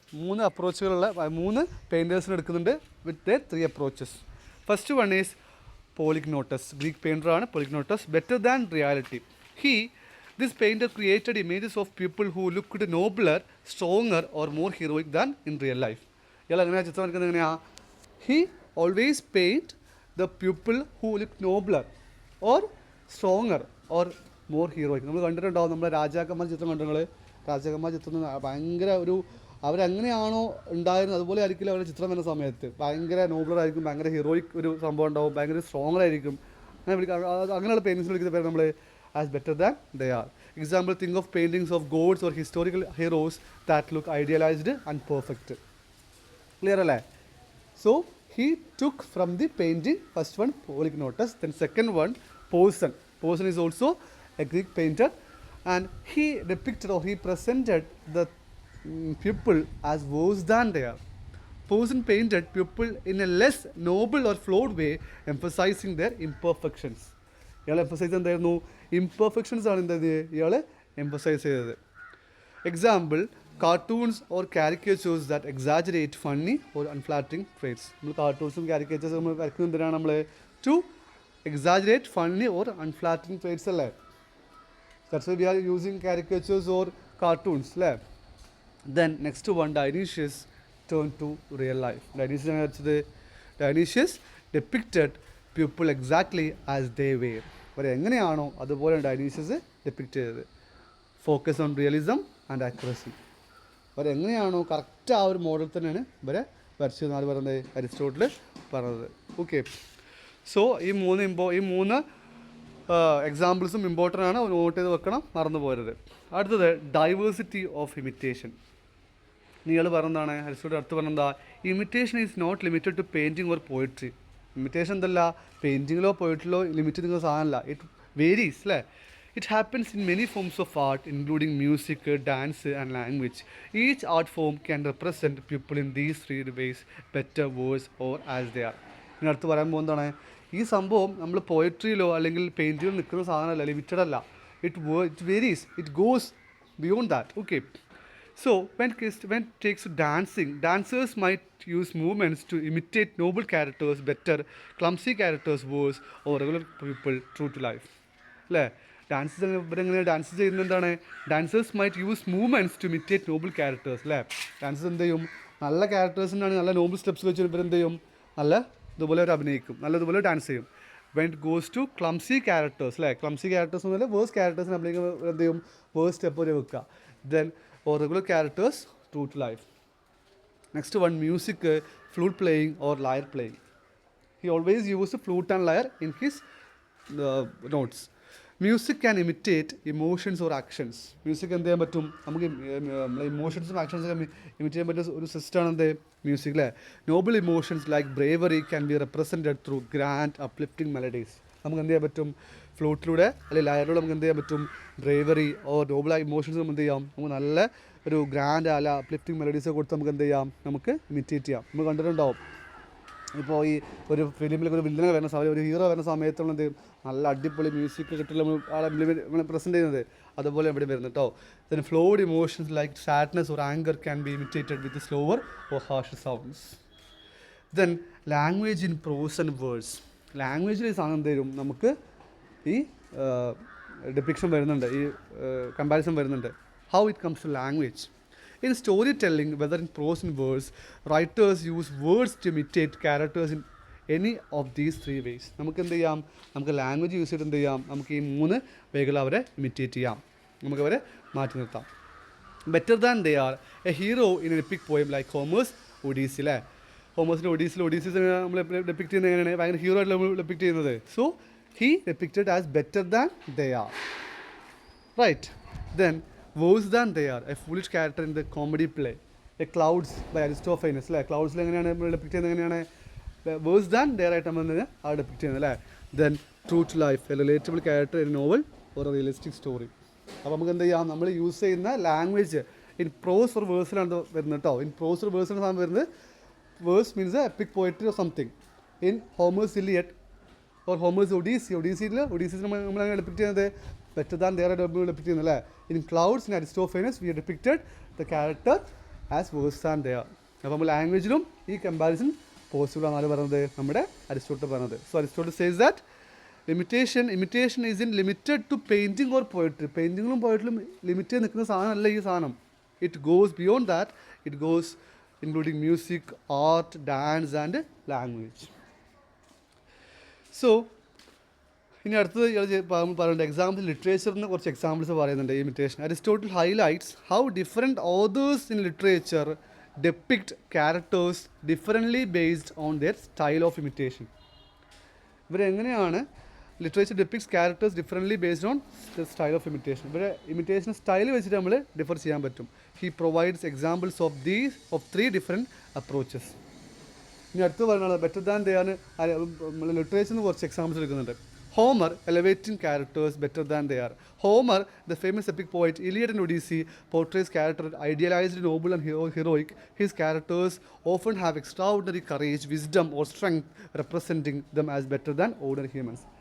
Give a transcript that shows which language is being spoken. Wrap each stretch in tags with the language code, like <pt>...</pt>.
<ml>3 അപ്രോച്ചുകളുള്ള 3 പെയിൻറ്റേഴ്സിന് എടുക്കുന്നുണ്ട്</ml> <en>With the 3 approaches. First one is Polygnotus.</en> <ml>Greek പെയിൻറ്ററാണ് പോളിഗ്നോട്ടസ്.</ml> <en>Better than reality. This painter created images of people who looked nobler, stronger or more heroic than in real life.</en> <ml>ഇയാൾ എങ്ങനെയാണ് ചിത്രം വരയ്ക്കുന്നത്, എങ്ങനെയാണ്?</ml> <en>He always paint the pupil who look nobler or stronger or more heroic.</en> <ml>നമ്മൾ കണ്ടിട്ടുണ്ടാവും, നമ്മുടെ രാജാക്കന്മാർ ചിത്രം കണ്ടങ്ങൾ, രാജാക്കന്മാർ ചിത്രം ഭയങ്കര ഒരു അവരെങ്ങനെയാണോ ഉണ്ടായിരുന്നത് അതുപോലെ ആയിരിക്കില്ല അവരുടെ ചിത്രം വരുന്ന സമയത്ത്. ഭയങ്കര നോബ്ലറായിരിക്കും, ഭയങ്കര ഹീറോയിക് ഒരു സംഭവം ഉണ്ടാവും, ഭയങ്കര സ്ട്രോങ്ങർ ആയിരിക്കും. അങ്ങനെയുള്ള പെയിൻറ്റിങ്സ് വിളിക്കുന്ന പേര് നമ്മൾ</ml> <en>As better than they are. Example, think of paintings of gods or historical heroes that look idealized and perfect. Clear alle? So he took from the painting, first one Polygnotus, then second one Poison. Poison is also a Greek painter, and he depicted or he presented the pupil as worse than they are. Poison painted pupil in a less noble or flawed way, emphasizing their imperfections.</en> <ml>ഇയാൾ emphasise എന്തായിരുന്നു? Imperfections ആണ് എന്തത് ഇയാൾ emphasise ചെയ്തത്.</ml> <en>Example, cartoons or caricatures that exaggerate funny or unflattering traits.</en> <ml>നമ്മൾ കാർട്ടൂൺസും കാരിക്കേച്ചേഴ്സും നമ്മൾ വരയ്ക്കുന്നത് എന്തിനാണ്? നമ്മൾ</ml> <en>to exaggerate funny or unflattering traits</en> <ml>അല്ലേ?</ml> <en>that's why we are using caricatures or cartoons</en> <ml>അല്ലേ?</ml> <en>Then next one, Dionysius turn to real life.</en> <ml>Dionysius ആണ് വരച്ചത്.</ml> <en>Dionysius depicted pupil exactly as they were.</en> <ml>അവർ എങ്ങനെയാണോ അതുപോലെ ഡൈനീഷ്യസ് ഡെപ്പിക്റ്റ് ചെയ്തത്.</ml> <en>Focus on realism and accuracy.</en> <ml>അവരെങ്ങനെയാണോ correct ആ ഒരു model തന്നെയാണ് ഇവരെ വരച്ചതെന്നാണ് പറയുന്നത്, അരിസ്റ്റോട്ടിൽ പറഞ്ഞത്. ഓക്കെ, സോ ഈ മൂന്ന് എക്സാമ്പിൾസും ഇമ്പോർട്ടൻ്റ് ആണ്, നോട്ട് ചെയ്ത് വെക്കണം, മറന്നു പോരുത്. അടുത്തത്</ml> <en>Diversity of imitation.</en> <ml>നിങ്ങൾ പറഞ്ഞതാണ് അരിസ്റ്റോട്ടിൽ അടുത്ത് പറഞ്ഞെന്താ?</ml> <en>Imitation is not limited to painting or poetry.</en> <ml>Imitation എന്തല്ല, പെയിൻറ്റിങ്ങിലോ പോയിട്ടിലോ ലിമിറ്റ് നിൽക്കുന്ന സാധനമല്ല.</ml> <en>it varies</en> <ml>അല്ലേ?</ml> <en>It happens in many forms of art including music, dance and language. Each art form can represent people in these three ways, better, worse or as they are.</en> <ml>ഇനി അടുത്ത് പറയാൻ പോകുന്നതാണ്, ഈ സംഭവം നമ്മൾ പോയട്രിയിലോ അല്ലെങ്കിൽ പെയിൻറ്റിങ്ങിലോ നിൽക്കുന്ന സാധനമല്ല, ലിമിറ്റഡ് അല്ല.</ml> <en>It varies, it goes beyond that. Okay, so when it takes to dancing, dancers might use movements to imitate noble characters better, clumsy characters worse, or regular people true to life.</en> <ml>അല്ലേ? ഇവരെങ്ങനെ dance ചെയ്യുന്നത് എന്താണ്?</ml> <en>Dancers might use movements to imitate noble characters അല്ലേ?</en> <ml>Dancers എന്ത് ചെയ്യും? നല്ല ക്യാരക്ടേഴ്സിനാണ് നല്ല Noble steps വെച്ച് ഇവരെന്ത് ചെയ്യും? നല്ല ഇതുപോലെ അവർ അഭിനയിക്കും, നല്ലതുപോലെ ഡാൻസ് ചെയ്യും.</ml> <en>when it goes to clumsy characters</en> <ml>അല്ലേ? ക്ലംസി ക്യാരക്ടേഴ്സ് എന്നല്ല, വേഴ്സ് ക്യാരക്ടേഴ്സിന് അഭിനയിക്കുമ്പോൾ എന്ത് ചെയ്യും? വേഴ്സ് സ്റ്റെപ്പ് വരെ വെക്കുക.</ml> <en>Then or regular characters true to life. Next one, music, flute playing or lyre playing. He always used flute and lyre in his notes. Music can imitate emotions or actions.</en> <ml>Music എന്ത് ചെയ്യാൻ പറ്റും? നമുക്ക് ഇമോഷൻസും ആക്ഷൻസും imitate ചെയ്യാൻ പറ്റുന്ന ഒരു സിസ്റ്റമാണ് എന്ത്? Music അല്ലേ?</ml> <en>Noble emotions like bravery can be represented through grand uplifting melodies.</en> <ml>നമുക്ക് എന്ത് ചെയ്യാൻ പറ്റും? ഫ്ലൂട്ടിലൂടെ അല്ലെങ്കിൽ ലയറിലൂടെ നമുക്ക് എന്ത് ചെയ്യാൻ പറ്റും? ബ്രേവറി ഓർ നോബിളായ ഇമോഷൻസ് നമുക്ക് എന്ത് ചെയ്യാം? നമുക്ക് നല്ല ഒരു ഗ്രാൻഡ് അല്ല അപ്ലിഫ്റ്റിംഗ് മെലഡീസ് കൊടുത്ത് നമുക്ക് എന്ത് ചെയ്യാം? നമുക്ക് ഇമിറ്റേറ്റ് ചെയ്യാം. നമ്മൾ കണ്ടിട്ടുണ്ടാവും, ഇപ്പോൾ ഈ ഒരു ഫിലിമിലൊക്കെ ഒരു വില്ലനെ വരുന്ന സമയം, ഒരു ഹീറോ വരുന്ന സമയത്തുള്ള എന്ത് ചെയ്യും? നല്ല അടിപൊളി മ്യൂസിക് കിട്ടില്ല നമ്മൾ ആളെ പ്രസൻറ്റ് ചെയ്യുന്നത്. അതുപോലെ ഇവിടെ വരുന്നത് കേട്ടോ.</ml> <en>Then flawed emotions like sadness or anger can be imitated with slower or harsh sounds. Then language in prose and words.</en> <ml>ലാംഗ്വേജിൽ ഈ സാധനം എന്ത് തരും? നമുക്ക് ഈ ഡിപ്പിക്ഷൻ വരുന്നുണ്ട്, ഈ കമ്പാരിസൺ വരുന്നുണ്ട്.</ml> <en>How it comes to language. In storytelling, whether in prose and verse, writers use words to imitate characters in any of these three ways.</en> <ml>നമുക്ക് എന്ത് ചെയ്യാം? നമുക്ക് ലാംഗ്വേജ് യൂസ് ചെയ്തിട്ട് എന്ത് ചെയ്യാം? നമുക്ക് ഈ മൂന്ന് വേകൾ അവരെ ഇമിറ്റേറ്റ് ചെയ്യാം, നമുക്കവരെ മാറ്റി നിർത്താം.</ml> <en>Better than they are a hero in an epic poem like Homer's Odyssey അല്ലേ?</en> <ml>ഹോമേഴ്സിൻ്റെ ഒഡീസീസ് നമ്മൾ ഡെപ്പിക്റ്റ് ചെയ്യുന്നത് എങ്ങനെയാണ്? ഭയങ്കര ഹീറോ ആയിട്ട് നമ്മൾ ഡെപ്പിക്റ്റ് ചെയ്യുന്നത്.</ml> <en>So he depicted as better than they are. Right. Then worse than they are, a foolish character in the comedy play, a Clouds by Aristophanes അല്ലേ?</en> <ml>ക്ലൗഡ്സിൽ എങ്ങനെയാണ് നമ്മൾ ഡെപ്പിക്റ്റ് ചെയ്യുന്നത്? എങ്ങനെയാണ്?</ml> <en>worse than they're</en> <ml>ആയിട്ട് നമ്മൾ ആ ഡെപ്പിക്റ്റ് ചെയ്യുന്നത് അല്ലേ?</ml> <en>Then true to life, a relatable character in novel or a realistic story.</en> <ml>അപ്പോൾ നമുക്ക് എന്ത് ചെയ്യാം? നമ്മൾ യൂസ് ചെയ്യുന്ന ലാംഗ്വേജ് ഇൻ പ്രോസ് ഓർ വേഴ്സിലാണ് വരുന്നത് കേട്ടോ. ഇൻ പ്രോസ് ഓർ വേഴ്സിലാണ് സാധനം വരുന്നത്.</ml> <en>Verse means epic poetry or something.</en> <ml>In Homer's Iliad or Homer's ഒഡീസിയിൽ നമ്മൾ ഡെപ്പിക്റ്റ് ചെയ്യുന്നത്</ml> <en>better than they are depicted</en> <ml>ചെയ്യുന്നത് അല്ലേ?</ml> <en>In Clouds in Aristophanes we depicted the character as worse than they are.</en> <ml>അപ്പോൾ നമ്മൾ ലാംഗ്വേജിലും ഈ comparison possible ആണെന്നാണ് പറയുന്നത് നമ്മുടെ അരിസ്റ്റോട്ടിൽ പറഞ്ഞത്.</ml> <en>So Aristotle says that imitation isn't limited to painting or poetry.</en> <ml>പെയിൻറ്റിങ്ങിലും പോയട്രിയിലും limit ചെയ്ത് നിൽക്കുന്ന സാധനമല്ല ഈ സാധനം.</ml> <en>It goes beyond that. It goes including music, art, dance, and language.</en> <ml>So, ഇനി അടുത്തത് പറയുന്നുണ്ട് എക്സാമ്പിൾ ലിറ്ററേച്ചറിന് കുറച്ച് എക്സാമ്പിൾസ് പറയുന്നുണ്ട് imitation.</ml> <en>Aristotle highlights how different authors in literature depict characters differently based on their style of imitation.</en> <ml>ഇവരെങ്ങനെയാണ്</ml> <en>Literature depicts characters differently based on the style of imitation.</en> <ml>ഇവരെ imitation style വെച്ചിട്ട് നമ്മൾ differ ചെയ്യാൻ പറ്റും.</ml> <en>He provides examples of 3 different approaches.</en> <ml>ഇനി അടുത്ത് പറയുന്നത്</ml> <en>better than they</en> <ml>ആണ്. നമ്മൾ ലിറ്ററേച്ചറിന് കുറച്ച് എക്സാമ്പിൾസ് എടുക്കുന്നുണ്ട്.</ml> <en>Homer elevating characters better than they are. Homer, the famous epic poet, Iliad and Odyssey, portrays characters idealized, noble and heroic. His characters often have extraordinary courage, wisdom or strength, representing them as better than ordinary humans.</en>